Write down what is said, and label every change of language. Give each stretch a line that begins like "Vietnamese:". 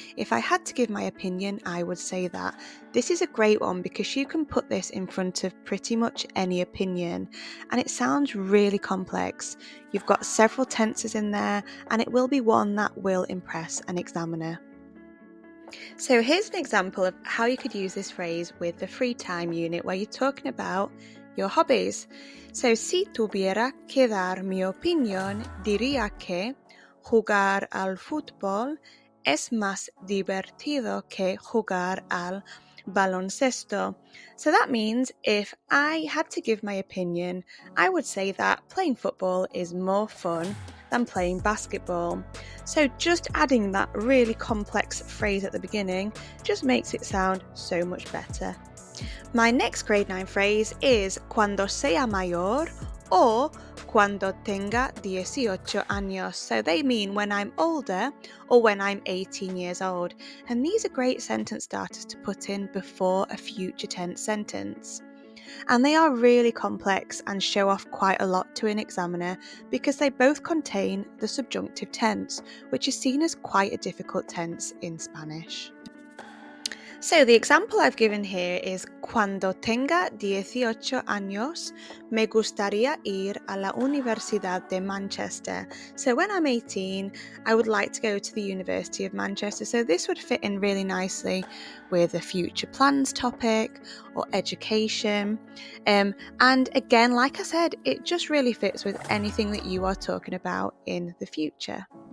English: If I had to give my opinion, I would say that. This is a great one because you can put this in front of pretty much any opinion, and it sounds really complex. You've got several tenses in there, and it will be one that will impress an examiner. So here's an example of how you could use this phrase with the free time unit where you're talking about your hobbies.
Spanish: So, si tuviera que dar mi opinión, diría que jugar al fútbol es más divertido que jugar al baloncesto.
English: So that means if I had to give my opinion, I would say that playing football is more fun than playing basketball. So just adding that really complex phrase at the beginning just makes it sound so much better. My next grade 9 phrase is
Spanish: cuando sea mayor
English: or
Spanish: cuando tenga 18 años.
English: So they mean when I'm older or when I'm 18 years old. And these are great sentence starters to put in before a future tense sentence. And they are really complex and show off quite a lot to an examiner because they both contain the subjunctive tense, which is seen as quite a difficult tense in Spanish. So the example I've given here is
Spanish: cuando tenga 18 años, me gustaría ir a la Universidad de Manchester.
English: So when I'm 18, I would like to go to the University of Manchester. So this would fit in really nicely with a future plans topic or education. And again, like I said, it just really fits with anything that you are talking about in the future.